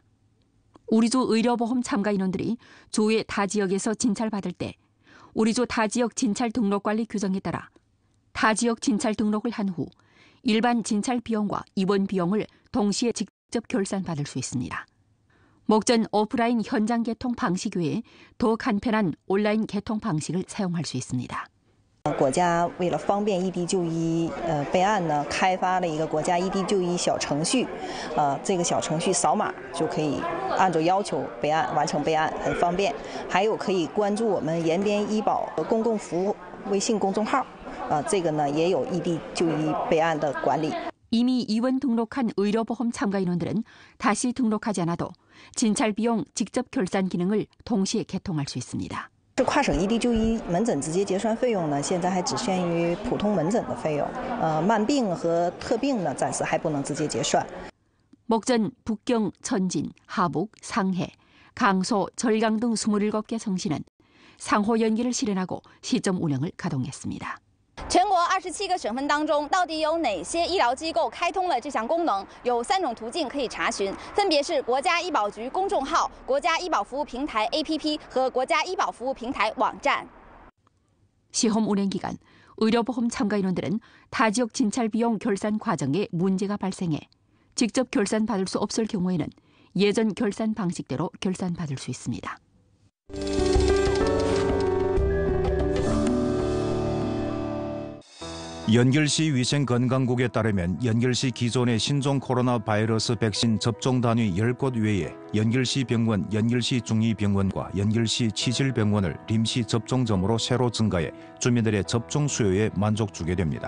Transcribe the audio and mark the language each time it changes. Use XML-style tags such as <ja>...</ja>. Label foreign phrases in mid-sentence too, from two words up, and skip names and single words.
<ko>우리 주 의료보험 참가 인원들이 주의 타 지역에서 진찰받을 때 우리 주 타 지역 진찰 등록 관리 규정에 따라 타 지역 진찰 등록을 한 후 일반 진찰 비용과 입원 비용을 동시에 직접 결산받을 수 있습니다. 목전 오프라인 현장 개통 방식 외에 더 간편한 온라인 개통 방식을 사용할 수 있습니다.</ko> <zh>国家为了方便异地就医备案呢，开发了一个国家异地就医小程序，这个小程序扫码就可以按照要求备案，完成备案很方便。还有可以关注我们延边医保公共服务微信公众号，这个呢也有异地就医备案的管理。</zh> <ko>이미 입원 등록한 의료보험 참가 인원들은 다시 등록하지 않아도 진찰 비용 직접 결산 기능을 동시에 개통할 수 있습니다.</ko> <zh>跨省异地就医门诊直接结算费用呢，现在还只限于普通门诊的费用，慢病和特病呢，暂时还不能直接结算。</zh> <ko>목전 북경, 천진, 하북, 상해, 강소, 절강 등 27개 성시는 상호 연계를 실현하고 시점 운영을 가동했습니다.</ko> <zh>全国27个省份当中，到底有哪些医疗机构开通了这项功能？有3种途径可以查询，分别是国家医保局公众号、国家医保服务平台 APP 和国家医保服务平台网站。</zh> <ko>시험 운행 기간, 의료보험 참가 인원들은 타 지역 진찰 비용 결산 과정에 문제가 발생해 직접 결산받을 수 없을 경우에는 예전 결산 방식대로 결산받을 수 있습니다. 연결시 위생건강국에 따르면 연결시 기존의 신종 코로나 바이러스 백신 접종 단위 10곳 외에 연결시 병원, 연결시 중의병원과 연결시 치질병원을臨時 접종점으로 새로 증가해 주민들의 접종 수요에 만족 주게 됩니다.</ko>